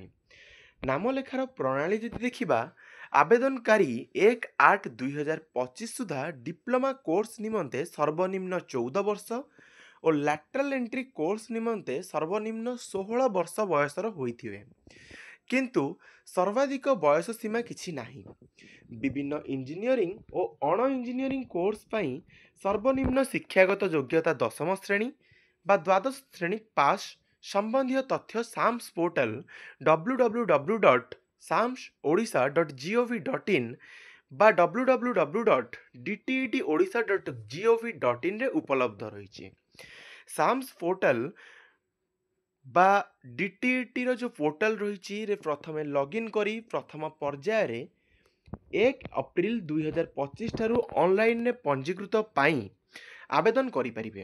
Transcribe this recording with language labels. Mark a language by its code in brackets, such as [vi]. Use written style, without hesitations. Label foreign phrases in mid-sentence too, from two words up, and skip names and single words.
[or] ନାମଲେଖାର ପ୍ରଣାଳୀ ଯଦି ଦେଖିବା, ଆବେଦନକାରୀ 1/8/2025 ସୁଦ୍ଧା [en] diploma course [or] ନିମନ୍ତେ ସର୍ବନିମ୍ନ 14 ବର୍ଷ ଓ [en] lateral entry course [or] ନିମନ୍ତେ ସର୍ବନିମ୍ନ 16 ବର୍ଷ ବୟସର ହୋଇଥିବେ, କିନ୍ତୁ ସର୍ବାଧିକ ବୟସ ସୀମା କିଛି ନାହିଁ। ବିଭିନ୍ନ ଇଞ୍ଜିନିୟରିଂ ଓ ଅଣ [en] engineering course [or] ପାଇଁ ସର୍ବନିମ୍ନ ଶିକ୍ଷାଗତ ଯୋଗ୍ୟତା 10ମ ଶ୍ରେଣୀ ବା ଦ୍ୱାଦଶ ଶ୍ରେଣୀ ପାସ୍ ସମ୍ବନ୍ଧୀୟ ତଥ୍ୟ ସାମ୍ସ ପୋର୍ଟାଲ www.samsodisha.gov.in ବା www.dtetodisha.gov.in ରେ ଉପଲବ୍ଧ ରହିଛି। ସାମ୍ସ ପୋର୍ଟାଲ ବା DTETର ଯେଉଁ ପୋର୍ଟାଲ ରହିଛି ରେ ପ୍ରଥମେ ଲଗ୍ଇନ୍ କରି ପ୍ରଥମ ପର୍ଯ୍ୟାୟରେ 1 ଏପ୍ରିଲ 2025 ଠାରୁ ଅନଲାଇନ୍ରେ ପଞ୍ଜୀକୃତ ପାଇଁ ଆବେଦନ କରିପାରିବେ।